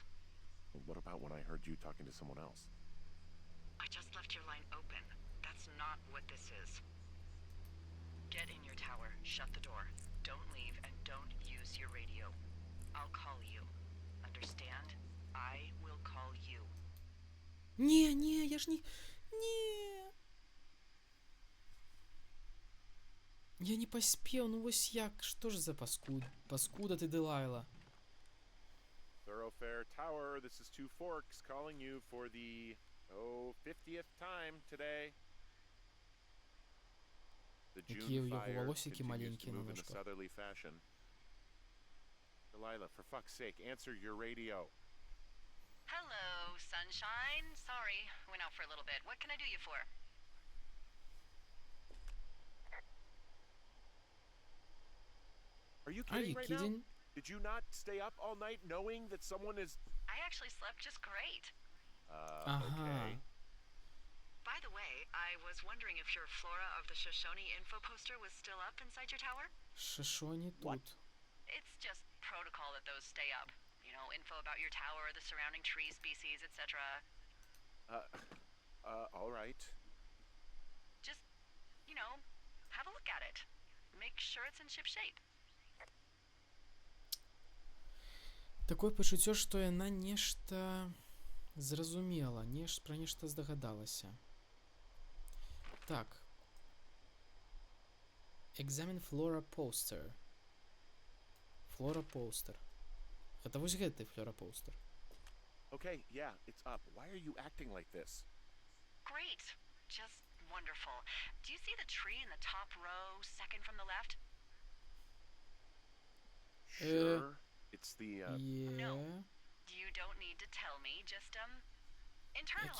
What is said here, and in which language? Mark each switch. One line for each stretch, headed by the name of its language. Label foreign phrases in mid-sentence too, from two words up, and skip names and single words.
English: Well, what about when I heard you talking to someone else? I just left your line open. That's not what this is. Get in your tower, shut the door. Don't leave and don't use your radio. I'll call you. Understand? I will call you.
Belarusian: Не, я ж не... Не. Я не паспеў, ну вось як, што ж за паскуда ты, Дэлайла?
English: Thoroughfare Tower, this is Two Forks calling you for the, 50th time today. The
Belarusian: Якія ў
English: June
Belarusian: яго
English: fire
Belarusian: валосікі
English: continues
Belarusian: маленькія
English: to
Belarusian: на
English: move in a
Belarusian: ножках.
English: southerly fashion. Delilah, for fuck's sake, answer your radio. Hello, sunshine. Sorry, went out for a little bit. What can I do you for? Are you Are kidding you right kidding? now? Did you not stay up all night knowing that someone is... I actually slept just great. Okay. By the way, I was wondering if your Flora of the Shoshone info poster was still up inside your tower?
Ukrainian: Що не
English: What?
Ukrainian: тут?
English: It's just protocol that those stay up. You know, info about your tower, the surrounding tree species, etc. All right. Just, you know, have a look at it. Make sure it's in ship shape.
Belarusian: Такое пачуццё, што яна нешта зразумела, пра нешта здагадалася. Так.
English: Examine Flora poster. Flora poster.
Belarusian: Гэта вось гэты
English: Flora poster. Okay, yeah, it's up. Why are you acting like this? Great. Just wonderful. Do you see the tree in the top row, second from the left? Sure. It's the,
Ukrainian: Є.
English: You don't need to tell me, just internalize